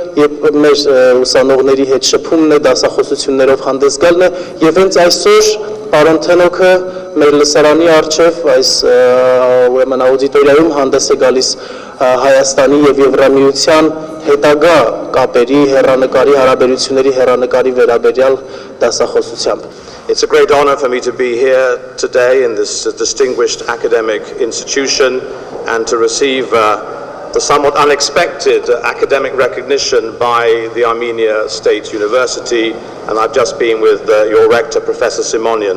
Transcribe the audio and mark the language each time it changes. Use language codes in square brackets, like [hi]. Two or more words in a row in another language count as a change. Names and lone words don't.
[hy] մեր ուսանողների հետ շփումն է, դասախոսություններով հանդես գալն է եւ հենց այսօր պարոն Թեննոքը մեր լսարանի առջև այս ուրեմն աուդիտորիայում հանդես է գալիս Հայաստանի եւ Եվրամիության հետագա կապերի հեռանկարի հարաբերությունների հեռանկարի վերաբերյալ դասախոսությամբ. [en] It's a great honor for me to be here today in this distinguished academic institution and to receive the somewhat unexpected academic recognition by the Armenia State University, and I've just been with your rector, Professor Simonian.